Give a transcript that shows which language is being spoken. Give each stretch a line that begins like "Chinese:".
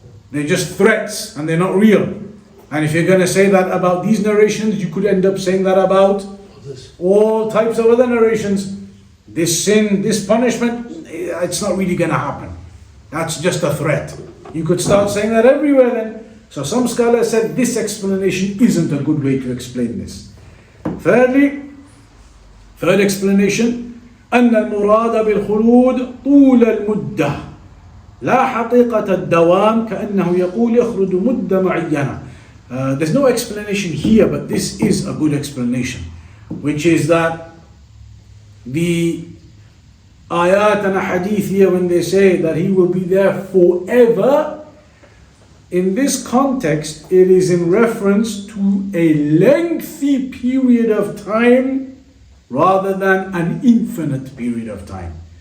English: They're just threats and they're not real. And if you're going to say that about these narrations, you could end up saying that about all types of other narrations. This sin, this punishment, it's not really going to happen. That's just a threat. You could start saying that everywhere then. So some scholars said this explanation isn't a good way to explain this. Thirdly, third explanation,
Arabic: أن المراد بالخلود طول المدة لا حقيقة الدوام كأنه يقول يخلد مدة معينة.
English: There's no explanation here, but this is a good explanation, which is that the ayat and hadith here, when they say that he will be there forever, in this context it is in reference to a lengthy period of time rather than an infinite period of time.